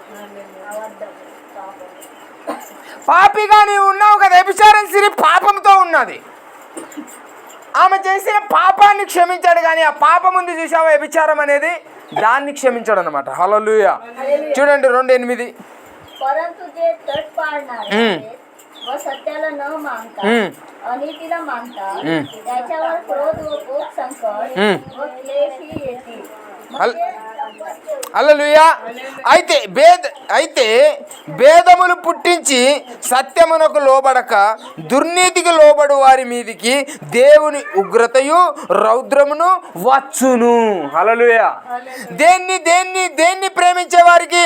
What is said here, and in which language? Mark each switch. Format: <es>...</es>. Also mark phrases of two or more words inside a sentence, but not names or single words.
<te>పాపిగా నీవు ఉన్నావు కదా, వ్యభిచారం స్త్రీ పాపంతో ఉన్నది. ఆమె చేసిన పాపాన్ని క్షమించాడు కానీ ఆ పాపం ఉంది చూసావా, వ్యభిచారం అనేది, దాన్ని క్షమించాడు అనమాట. హల్లెలూయా. చూడండి 2:8.</te> <mr>परंतु जे तट पाळणार व सत्याला न मानता अनितीला मानता त्याच्यावर क्रोध व कोप संकट व क्लेश येतील.</mr> <te>హల్లెలూయా. అయితే భేదములు పుట్టించి సత్యమునకు లోబడక దుర్నీతికి లోబడు వారి మీదికి దేవుని ఉగ్రతయు రౌద్రమును వచ్చును. హల్లెలూయా. దేన్ని ప్రేమించే వారికి?</te>